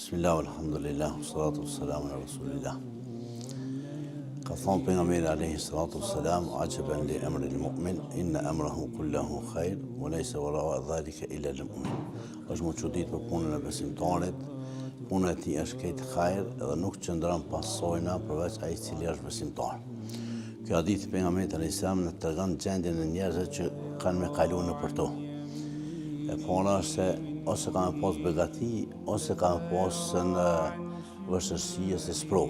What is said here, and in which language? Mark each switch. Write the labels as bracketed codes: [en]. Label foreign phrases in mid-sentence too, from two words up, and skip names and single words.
[ar] بسم الله الحمد لله الصلاة والسلام على رسول الله. [sq] Ka thonë pejgamberi [ar] عليه الصلاة والسلام عجبا لأمر المؤمن إن أمره كله خير وليس وراء ذلك إلا المؤمن. [sq] Është më çudit për punën e besimtarit, puna e tij është këtë khair edhe nuk qëndron pas sojna përveç ai i cili është besimtar. Kjo hadith i pejgamberit [ar] عليه السلام [sq] na tregon gjendjen e njerëzve që kanë me kalu nëpër to. E para është se ose ka me pas begati, ose ka me pas në vështërsi ose sprova.